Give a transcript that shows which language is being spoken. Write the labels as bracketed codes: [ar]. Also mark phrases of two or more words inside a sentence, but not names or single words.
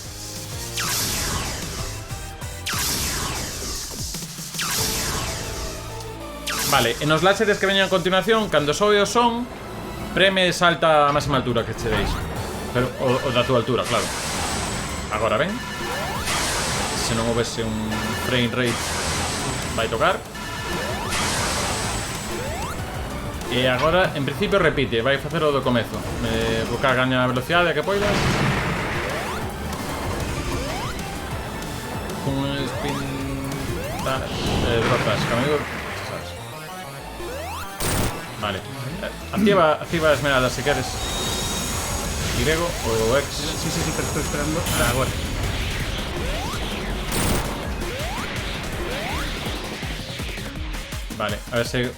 [gl] Vale, en os láseres que veñan a continuación, cando sobe o son, preme e salta a máxima altura que che deis. Pero o da túa altura, claro. Agora ven. Se non houvese un [en] frame rate, [gl] vai tocar. E agora, en principio, repite, vai facer o do comezo. Buscar gaña a velocidade a que poidas. Un spin... [en] drop dash, [gl] camigo... sabes. Vale. Activa a esmeralda se queres. Y o X. [es] Sí, pero estoy esperando agora. [gl] Vale, a ver se...